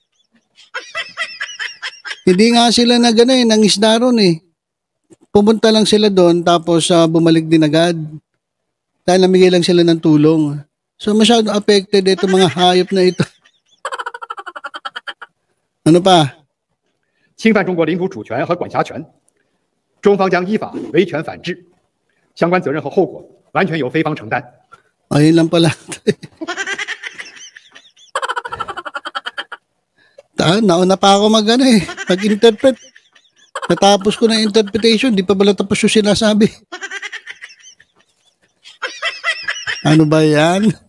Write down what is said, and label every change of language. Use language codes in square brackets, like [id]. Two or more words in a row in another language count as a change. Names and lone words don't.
[tl] Hindi nga sila nangisda ron Pumunta lang sila doon tapos bumalik din agad. Dahil namigay lang sila ng tulong. So masyado affected ito mga hayop na ito. Ano pa? [zh] 侵犯中国领土主权和管辖权，中方将依法维权反制，相关责任和后果完全由菲方承担。 [tl] Ayun lang pala. Nauna pa ako mag-interpret. Natapos ko na interpretation, di pa pala tapos yung sinasabi. Ano ba yan?